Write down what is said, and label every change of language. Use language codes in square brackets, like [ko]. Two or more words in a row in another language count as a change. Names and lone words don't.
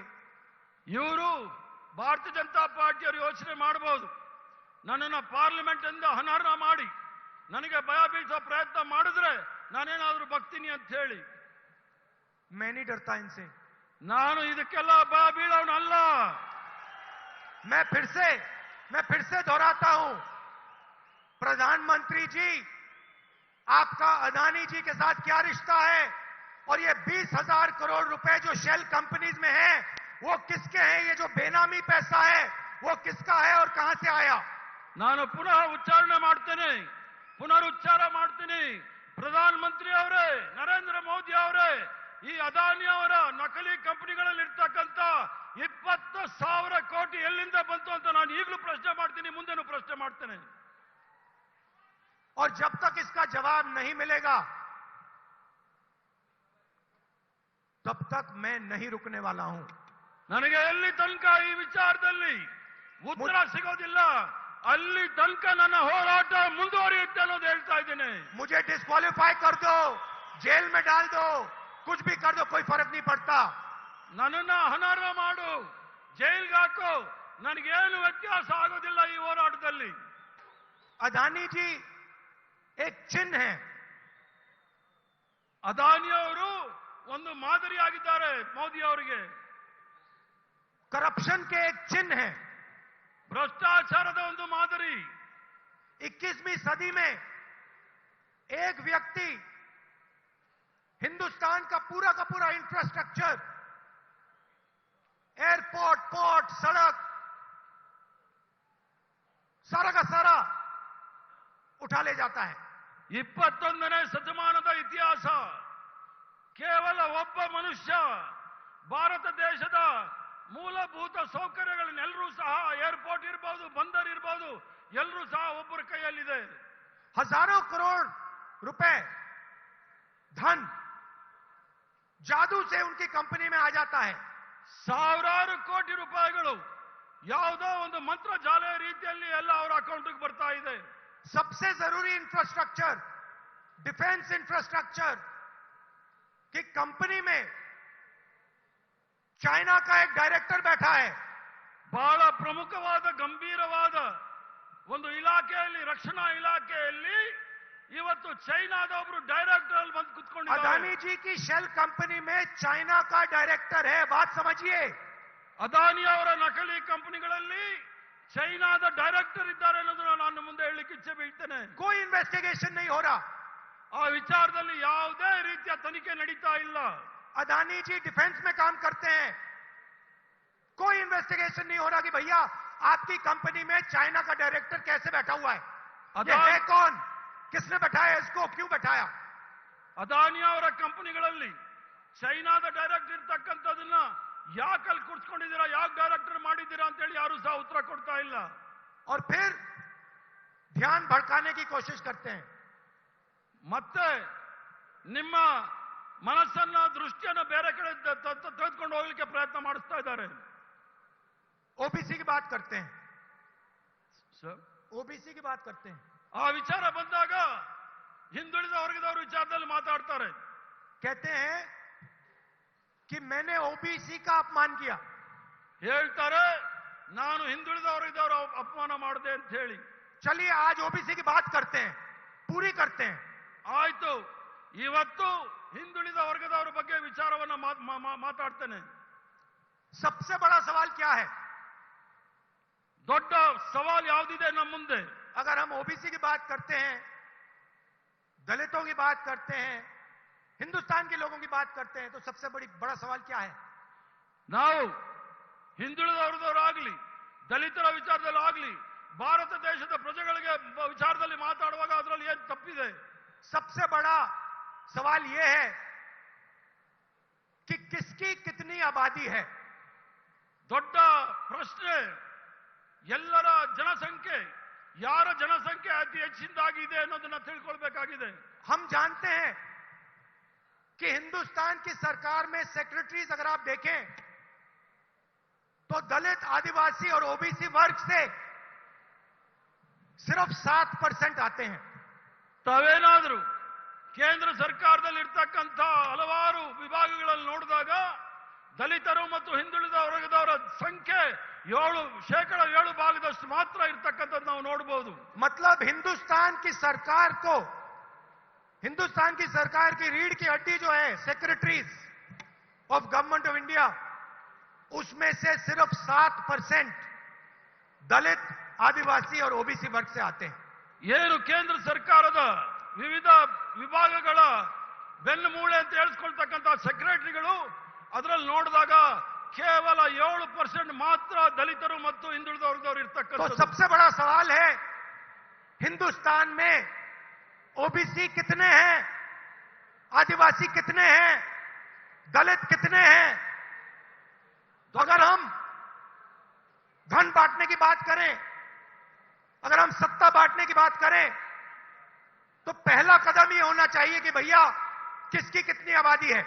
[kn] ಇವರು ಭಾರತೀಯ ಜನತಾ ಪಾರ್ಟಿಯವರು ಯೋಚನೆ ಮಾಡಬಹುದು, ನನ್ನನ್ನು ಪಾರ್ಲಿಮೆಂಟ್ ಇಂದ ಅನರ್ಹ ಮಾಡಿ ನನಗೆ ಭಯ ಬೀಳಿಸೋ ಪ್ರಯತ್ನ ಮಾಡಿದ್ರೆ ನಾನೇನಾದ್ರೂ ಬಗ್ತೀನಿ ಅಂತ ಹೇಳಿ। [hi] मैं नहीं डरता इनसे, [kn] ನಾನು ಇದಕ್ಕೆಲ್ಲ ಭಯ ಬೀಳೋನಲ್ಲ। [hi] मैं फिर से दोहराता हूं, प्रधानमंत्री जी आपका अदानी जी के साथ क्या रिश्ता है, और ये 20,000 करोड़ रुपए जो [en] shell companies [hi] में है वो किसके हैं? ये जो बेनामी पैसा है वो किसका है और कहां से आया? [kn] ನಾನು ಪುನಃ ಉಚ್ಚಾರಣೆ ಮಾಡ್ತೇನೆ, ಪುನರುಚ್ಚಾರ ಮಾಡ್ತೀನಿ, ಪ್ರಧಾನಮಂತ್ರಿ ಅವರೇ, ನರೇಂದ್ರ ಮೋದಿ ಅವರೇ, ಈ ಅದಾನಿ ಅವರ ನಕಲಿ ಕಂಪನಿಗಳಲ್ಲಿ ಇರ್ತಕ್ಕಂಥ 20,000 ಕೋಟಿ ಎಲ್ಲಿಂದ ಬಂತು ಅಂತ ನಾನು ಈಗಲೂ ಪ್ರಶ್ನೆ ಮಾಡ್ತೀನಿ, ಮುಂದೆನೂ ಪ್ರಶ್ನೆ ಮಾಡ್ತೇನೆ। [hi] और जब तक इसका जवाब नहीं मिलेगा तब तक मैं नहीं रुकने वाला हूं। [kn] ನನಗೆ ಎಲ್ಲಿ ತನಕ ಈ ವಿಚಾರದಲ್ಲಿ ಉತ್ತರ ಸಿಗೋದಿಲ್ಲ ಅಲ್ಲಿ ತನಕ ನನ್ನ ಹೋರಾಟ ಮುಂದುವರಿಯುತ್ತೆ ಅನ್ನೋದು ಹೇಳ್ತಾ ಇದ್ದೇನೆ। [hi] मुझे डिस्क्वालीफाई कर दो, जेल में डाल दो, कुछ भी कर दो, कोई फर्क नहीं पड़ता। [kn] ನನ್ನನ್ನ ಅನರ್ಹ ಮಾಡು, ಜೈಲ್ಗೆ ಹಾಕು, ನನಗೇನು ವ್ಯತ್ಯಾಸ ಆಗೋದಿಲ್ಲ ಈ ಹೋರಾಟದಲ್ಲಿ। [hi] अदानी जी एक चिन्ह है। [kn] ಅದಾನಿ ಅವರು ಒಂದು ಮಾದರಿಯಾಗಿದ್ದಾರೆ ಮೋದಿ ಅವರಿಗೆ। [hi] करप्शन के एक चिन्ह है। [kn] ಭ್ರಷ್ಟಾಚಾರದ ಒಂದು ಮಾದರಿ। [hi] 21वीं सदी में एक व्यक्ति हिंदुस्तान का पूरा [en] infrastructure, airport, port, [hi] सड़क, सारा का सारा उठा ले जाता है। [kn] 21ನೇ ಶತಮಾನದ ಇತಿಹಾಸ ಕೇವಲ ಒಬ್ಬ ಮನುಷ್ಯ ಭಾರತ ದೇಶದ ಮೂಲಭೂತ ಸೌಕರ್ಯಗಳನ್ನೆಲ್ಲರೂ ಸಹ ಏರ್ಪೋರ್ಟ್ ಇರಬಹುದು, ಬಂದರ್ ಇರಬಹುದು, ಎಲ್ಲರೂ ಸಹ ಒಬ್ಬರ ಕೈಯಲ್ಲಿದೆ। [hi] हजारों करोड़ रुपए धन जादू से उनकी कंपनी में आ जाता है। [kn] ಸಾವಿರಾರು ಕೋಟಿ ರೂಪಾಯಿಗಳು ಯಾವುದೋ ಒಂದು ಮಂತ್ರಜಾಲ ರೀತಿಯಲ್ಲಿ ಎಲ್ಲ ಅವರ ಅಕೌಂಟ್ಗೆ ಬರ್ತಾ ಇದೆ। [hi] सबसे जरूरी [en] infrastructure, defence infrastructure [hi] की कंपनी में चाइना का एक डायरेक्टर बैठा है। [kn] ಬಹಳ ಪ್ರಮುಖವಾದ ಗಂಭೀರವಾದ ಒಂದು ಇಲಾಖೆಯಲ್ಲಿ, ರಕ್ಷಣಾ ಇಲಾಖೆಯಲ್ಲಿ ಇವತ್ತು ಚೈನಾದ ಒಬ್ಬರು ಡೈರೆಕ್ಟರ್ ಅಲ್ಲಿ ಬಂದು ಕುತ್ಕೊಂಡಿದ್ದಾರೆ। [hi] अदानी जी की [en] shell company [hi] में चाइना का डायरेक्टर है, बात समझिए। [kn] ಅದಾನಿ ಅವರ ನಕಲಿ ಕಂಪನಿಗಳಲ್ಲಿ ಚೈನಾದ ಡೈರೆಕ್ಟರ್ ಇದ್ದಾರೆ ಅನ್ನೋದನ್ನ ನಾನು ಮುಂದೆ ಹೇಳಲಿಕ್ಕೆ ಇಚ್ಛೆ ಬೀಳ್ತೇನೆ। [hi] कोई इन्वेस्टिगेशन नहीं हो रहा। [kn] ಆ ವಿಚಾರದಲ್ಲಿ ಯಾವುದೇ ರೀತಿಯ ತನಿಖೆ ನಡೀತಾ ಇಲ್ಲ। [hi] अदानी जी डिफेंस में काम करते हैं, कोई इन्वेस्टिगेशन नहीं हो रहा कि भैया आपकी कंपनी में चाइना का डायरेक्टर कैसे बैठा हुआ है, ये है कौन, किसने बैठाया इसको, क्यों बैठाया। [kn] ಅದಾನಿ ಅವರ ಕಂಪನಿಗಳಲ್ಲಿ ಚೈನಾದ ಡೈರೆಕ್ಟರ್ ಇರ್ತಕ್ಕಂಥದನ್ನ ಯಾಕಲ್ಲಿ ಕೂರ್ಸ್ಕೊಂಡಿದ್ದೀರಾ, ಯಾಕೆ ಡೈರೆಕ್ಟರ್ ಮಾಡಿದ್ದೀರಾ ಅಂತ ಹೇಳಿ ಯಾರು ಸಹ ಉತ್ತರ ಕೊಡ್ತಾ ಇಲ್ಲ। [hi] और फिर ध्यान भड़काने की कोशिश करते हैं। [kn] ಮತ್ತೆ ನಿಮ್ಮ ಮನಸ್ಸನ್ನ, ದೃಷ್ಟಿಯನ್ನ ಬೇರೆ ಕಡೆ ತೆಗೆದುಕೊಂಡು ಹೋಗ್ಲಿಕ್ಕೆ ಪ್ರಯತ್ನ ಮಾಡಿಸ್ತಾ ಇದ್ದಾರೆ। [hi] ओबीसी की बात करते हैं, [kn] ಸರ್, [hi] ओबीसी की बात करते हैं। [kn] ಆ ವಿಚಾರ ಬಂದಾಗ ಹಿಂದುಳಿದ ವರ್ಗದವರು ವಿಚಾರದಲ್ಲಿ ಮಾತಾಡ್ತಾರೆ। [hi] कहते हैं कि मैंने ओबीसी का अपमान किया। [kn] ಹೇಳ್ತಾರೆ ನಾನು ಹಿಂದುಳಿದ ವರ್ಗದವರು ಅಪಮಾನ ಮಾಡಿದೆ ಅಂತ ಹೇಳಿ। [hi] चलिए आज ओबीसी की बात करते हैं, पूरी करते हैं। [kn] ಆಯ್ತು, ಇವತ್ತು ಹಿಂದುಳಿದ ವರ್ಗದವರ ಬಗ್ಗೆ ವಿಚಾರವನ್ನ ಮಾತಾಡ್ತೇನೆ। [hi] सबसे बड़ा सवाल क्या है, [kn] ದೊಡ್ಡ ಸವಾಲು ಯಾವುದಿದೆ ನಮ್ಮ ಮುಂದೆ? [hi] अगर हम ओबीसी की बात करते हैं, दलितों की बात करते हैं, हिंदुस्तान के लोगों की बात करते हैं, तो सबसे बड़ा सवाल क्या है? [kn] ನಾವು ಹಿಂದುಳಿದ ವರ್ಗದವರಾಗ್ಲಿ, ದಲಿತರ ವಿಚಾರದಲ್ಲಿ ಆಗ್ಲಿ, ಭಾರತ ದೇಶದ ಪ್ರಜೆಗಳಿಗೆ ವಿಚಾರದಲ್ಲಿ ಮಾತಾಡುವಾಗ ಅದರಲ್ಲಿ ಏನು ತಪ್ಪಿದೆ? [hi] सबसे बड़ा सवाल यह है कि किसकी कितनी आबादी है। [kn] ದೊಡ್ಡ ಪ್ರಶ್ನೆ ಎಲ್ಲರ ಜನಸಂಖ್ಯೆ, ಯಾರ ಜನಸಂಖ್ಯೆ ಅತಿ ಹೆಚ್ಚಿನದಾಗಿದೆ ಅನ್ನೋದನ್ನ ತಿಳ್ಕೊಳ್ಬೇಕಾಗಿದೆ। [hi] हम जानते हैं कि हिंदुस्तान की सरकार में सेक्रेटरीज अगर आप देखें तो दलित, आदिवासी और ओबीसी वर्ग से सिर्फ 7% आते हैं। [kn] ತಾವೇನಾದರೂ ಕೇಂದ್ರ ಸರ್ಕಾರದಲ್ಲಿ ಇರ್ತಕ್ಕಂಥ ಹಲವಾರು ವಿಭಾಗಗಳಲ್ಲಿ ನೋಡಿದಾಗ ದಲಿತರು ಮತ್ತು ಹಿಂದುಳಿದ ವರ್ಗದವರ ಸಂಖ್ಯೆ 7% ಮಾತ್ರ ಇರ್ತಕ್ಕಂಥದ್ದು ನಾವು ನೋಡಬಹುದು। [hi] मतलब हिंदुस्तान की सरकार को, हिंदुस्तान की सरकार की रीढ़ की हड्डी जो है [en] Secretaries of Government of India, [hi] उसमें से सिर्फ 7% दलित, आदिवासी और ओबीसी वर्ग से आते हैं। [kn] ಏನು ಕೇಂದ್ರ ಸರ್ಕಾರದ ವಿವಿಧ ವಿಭಾಗಗಳ ಬೆನ್ನುಮೂಳೆ ಅಂತ ಹೇಳಿಸ್ಕೊಳ್ತಕ್ಕಂಥ ಸೆಕ್ರೆಟರಿಗಳು ಅದರಲ್ಲಿ ನೋಡಿದಾಗ ಕೇವಲ 7% ಮಾತ್ರ ದಲಿತರು ಮತ್ತು ಹಿಂದುಳಿದ ವರ್ಗದವರು ಇರ್ತಕ್ಕಂಥ। [hi] तो सबसे बड़ा सवाल है हिंदुस्तान में ओबीसी कितने हैं, आदिवासी कितने हैं, दलित कितने हैं। तो अगर हम धन बांटने की बात करें, अगर हम सत्ता बांटने की बात करें, तो पहला कदम ये होना चाहिए कि भैया किसकी कितनी आबादी है।